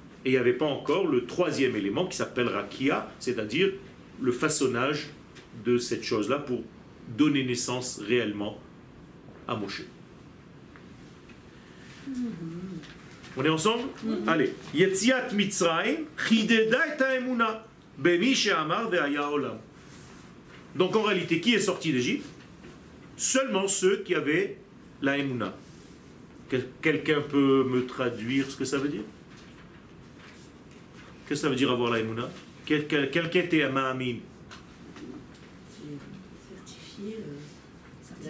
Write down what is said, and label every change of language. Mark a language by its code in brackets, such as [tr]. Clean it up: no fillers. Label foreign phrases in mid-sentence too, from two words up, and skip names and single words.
[fr] Et il n'y avait pas encore le troisième élément qui s'appelle Rakia, c'est-à-dire le façonnage de cette chose-là pour donner naissance réellement à Moshe. On est ensemble? Allez. [he] יציאת מצרים חידשה את האמונה במי שאמר והיה עולם. [fr] Donc en réalité, qui est sorti d'Égypte? Seulement ceux qui avaient la emuna. Quelqu'un peut me traduire ce que ça veut dire? Qu'est-ce que ça veut dire avoir la emuna? Quelqu'un était à Ma'amin? Certifié, la